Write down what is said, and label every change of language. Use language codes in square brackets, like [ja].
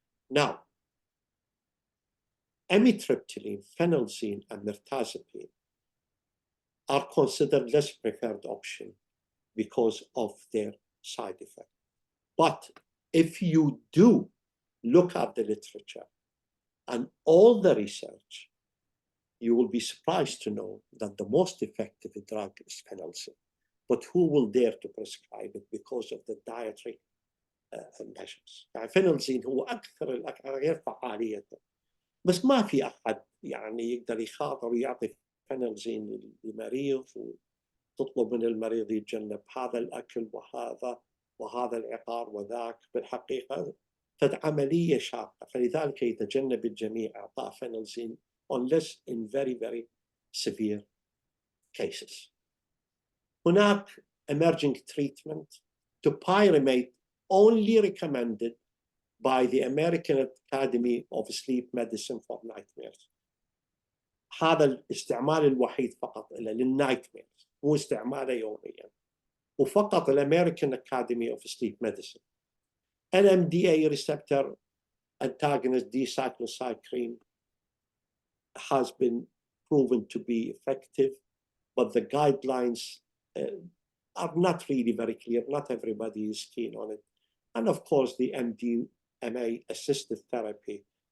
[en] Now, amitriptyline, phenelzine, and mirtazapine are considered less preferred option because of their side effect. But if you do look at the literature and all the research, you will be surprised to know that the most effective drug is phenelzine. But who will dare to prescribe it because of the dietary measures؟ [ar] يعني phenelzine هو أكثر الغير فعالية، بس ما في أحد يعني يقدر يخاطر ويعطي phenelzine للمريض وتطلب من المريض يتجنب هذا الأكل وهذا العقار وذاك. بالحقيقة عملية شاقة، فلذلك يتجنب الجميع إعطاء phenelzine [en] unless in very, very severe cases. [ar] هناك [en] emerging treatment to pyramate only recommended by the American Academy of Sleep Medicine for nightmares. [ar] هذا الاستعمال الوحيد فقط للنايتميرز، مو استعماله يوميا، وفقط الأمريكان Academy of Sleep Medicine. [en] NMDA receptor antagonist D-cyclocycline has been proven to be effective, but the guidelines are not really very clear. Not everybody is keen on it. And of course, the MDMA assisted therapy.